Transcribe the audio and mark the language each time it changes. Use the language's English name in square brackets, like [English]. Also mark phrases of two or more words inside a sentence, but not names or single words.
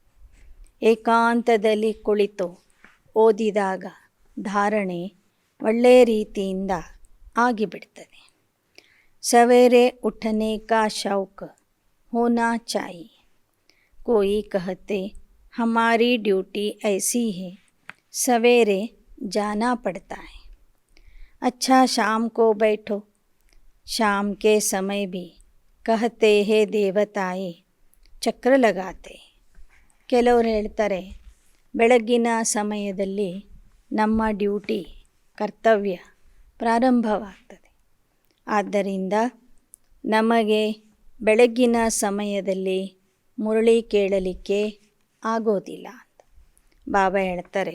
[Kannada] ಏಕಾಂತದಲ್ಲಿ ಕುಳಿತು ಓದಿದಾಗ ಧಾರಣೆ ಒಳ್ಳೆಯ ರೀತಿಯಿಂದ ಆಗಿಬಿಡ್ತದೆ. [Hindi] सवेरे उठने का शौक होना चाहिए। कोई कहते हमारी ड्यूटी ऐसी है, सवेरे जाना पड़ता है। अच्छा शाम को बैठो। शाम के समय भी कहते हैं देवताएं चक्र लगाते. [Kannada] ಕೆಲವರು ಹೇಳ್ತಾರೆ ಬೆಳಗ್ಗಿನ ಸಮಯದಲ್ಲಿ ನಮ್ಮ ಡ್ಯೂಟಿ ಕರ್ತವ್ಯ ಪ್ರಾರಂಭವಾಗ್ತದೆ. ಆದ್ದರಿಂದ ನಮಗೆ ಬೆಳಗ್ಗಿನ ಸಮಯದಲ್ಲಿ ಮುರಳಿ ಕೇಳಲಿಕ್ಕೆ ಆಗೋದಿಲ್ಲ ಅಂತ ಬಾಬಾ ಹೇಳ್ತಾರೆ.